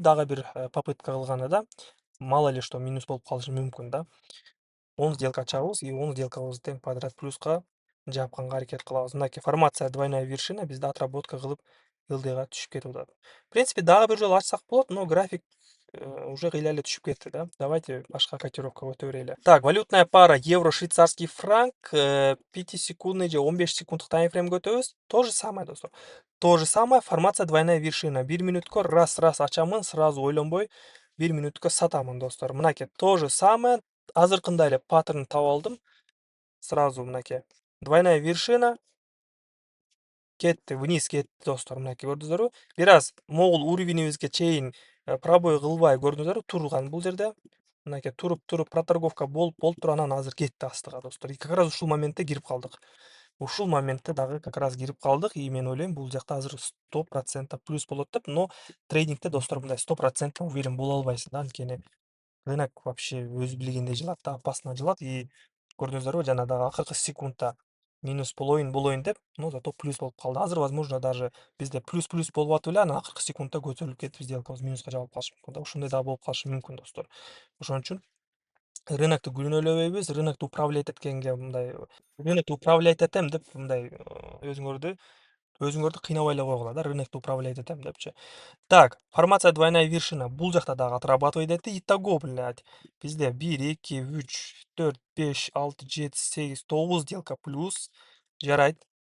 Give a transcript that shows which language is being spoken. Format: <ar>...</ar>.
<ky>Дагы бир попытка кылганда,</ky> <ru>мало ли что</ru> <ky>минус болуп калышы мүмкүн да. 10 сделка ачабыз и 10 сделкабызды тең подряд плюска жапканга аракет кылабыз. Мынакей формация двойная вершина бизде отработка кылып ылдыйга түшүп кетип атат.</ky> <ru>В принципе,</ru> <ky>дагы бир жолу ачсак болот, но график уже кыйла эле түшүп кетти да. Давайте башка котировкага өтө берели. Так,</ky> <ru>валютная пара евро швейцарский франк 5-секундный</ru> <ky>же 15 секунддук таймфреймге өтөбүз.</ky> <ru>То же самое</ru> <ky>достор.</ky> <ru>То же самое формация двойная вершина.</ru> <ky>1 минутка раз ачамын, сразу ойлонбой 1 минутка сатамын достор. Мынакей</ky> <ru>то же самое.</ru> <ky>Азыркындай эле паттерн таап алдым. Сразу мынакей.</ky> <ru>Двойная вершина</ru> <ky>кетти, вниз кетти достор. Мынакей көрдүңүздөрбү? Бир аз могул уровенибизге чейин пробой кылбай көрдүңүздөрбү? Турган бул жерде. Мынакей туруп проторговка болуп анан азыр кетти астыга достор.</ky> <ru>И как раз</ru> <ky>ушул моментте кирип калдык. Ушул моментте дагы</ky> <ru>как раз</ru> <ky>кирип калдык. И мен ойлойм бул жакта азыр 100% плюс болот деп, но трейдингте достор мындай 100% уверен боло албайсың да. Анткени рынок вообще өз билигинде жылат да, опасно жылат. И көрдүңүздөрбү, жана дагы акыркы секундда минус болоюн деп, но зато плюс болуп калды. Азыр</ky> <ru>возможно даже</ru> <ky>бизде плюс болуп атып эле, анан акыркы секундда көтөрүлүп кетип сделкабыз минуска жабылып калышы мүмкүн да. Ушундай дагы болуп калышы мүмкүн достор. Ошон үчүн рынокту күнөөлөбөйбүз. Рынокту управлять эткенге мындай рынокду управлять этем деп мындай өзүңөрдү кыйнабай эле койгула да, рынокду управлять этем депчи.</ky> <ru>Так, формация двойная вершина.</ru> <ky>Бул жакта дагы отрабатывать этти.</ky> <ru>Итого, блядь,</ru> <ky>бизде 1, 2, 3, 4, 5, 6, 7, 8, 9 сделка плюс. Жарайт.</ky>